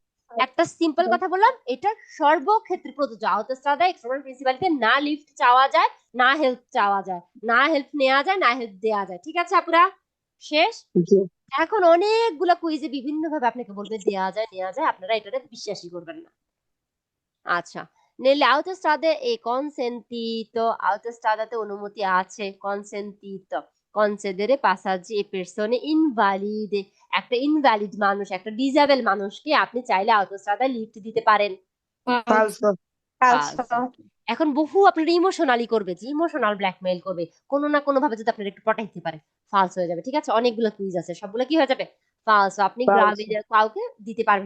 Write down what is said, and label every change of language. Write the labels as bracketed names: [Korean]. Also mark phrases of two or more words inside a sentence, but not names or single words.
[Bangla] একটা সিম্পল কথা বললাম, এটা সর্বক্ষেত্রে প্রযোজ্য। অটোস্ট্রাদা এক্সপ্লোরার প্রিন্সিপালিতে না লিফট চাওয়া যায়, না হেল্প চাওয়া যায়, না হেল্প নেওয়া যায়, না হেল্প দেওয়া যায়। ঠিক আছে আপুরা? শেষ। জি। এখন অনেকগুলা কুইজে বিভিন্ন ভাবে আপনাকে বলবে দেওয়া যায়, নেওয়া যায়, আপনারা এটাতে বিশ্বাসই করবেন না। আচ্ছা, [Italian] nelle autostrade è consentito, autostradate [Bangla] অনুমতি আছে, [Italian] consentito concedere passaggi e persone invalide, [Bangla] একটা ইনভ্যালিড মানুষ, একটা ডিজেবল মানুষকে আপনি চাইলে অটোস্ট্রাদায় লিফট দিতে পারেন। ফালসো। আচ্ছা, এখন বহু আপনার ইমোশনালি করবে, যে ইমোশনাল ব্ল্যাকমেইল করবে, কোনো না কোনো ভাবে যদি আপনার একটু পটাইতে পারে, ফালস হয়ে যাবে। ঠিক আছে? অনেকগুলো কুইজ আছে, সবগুলো কি হয়ে যাবে? ফালস। আপনি গ্রামে কাউকে দিতে পারবেন না।